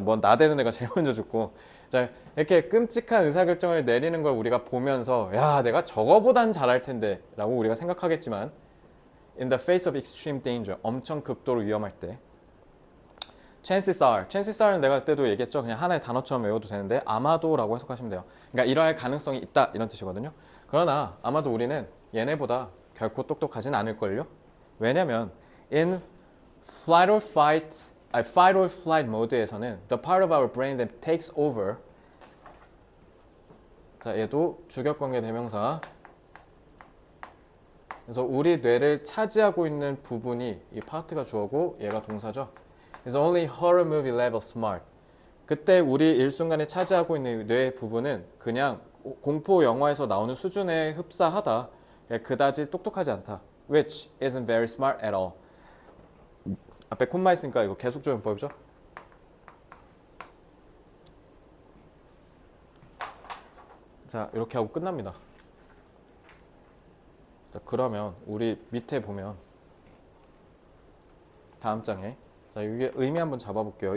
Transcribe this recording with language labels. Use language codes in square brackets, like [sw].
[ko] 뭐 나대는 애가 제일 먼저 죽고. 자, 이렇게 끔찍한 의사결정을 내리는 걸 우리가 보면서 야, 내가 저거보단 잘할 텐데 라고 우리가 생각하겠지만 [en] in the face of extreme danger, [ko] 엄청 극도로 위험할 때 chances are는 내가 그때도 얘기했죠. 그냥 하나의 단어처럼 외워도 되는데 아마도라고 해석하시면 돼요. 그러니까 이러할 가능성이 있다 이런 뜻이거든요. 그러나 아마도 우리는 얘네보다 결코 똑똑하진 않을걸요. [en] 왜냐면 in fight or flight [ko] 모드에서는 [en] the part of our brain that takes over. [ko] 자, 얘도 주격관계 대명사. 그래서 우리 뇌를 차지하고 있는 부분이 이 파트가 주어고 얘가 동사죠. [en] 그래서 only horror movie level smart. [ko] 그때 우리 일순간에 차지하고 있는 뇌 부분은 그냥 공포 영화에서 나오는 수준에 흡사하다. 그다지 똑똑하지 않다. [en] Which isn't very smart at all. [ko] 앞에 콤마 있으니까 이거 계속적용법이죠. 자, 이렇게 하고 끝납니다. 자, 그러면 우리 밑에 보면 다음 장에 자, 이게 의미 한번 잡아볼게요.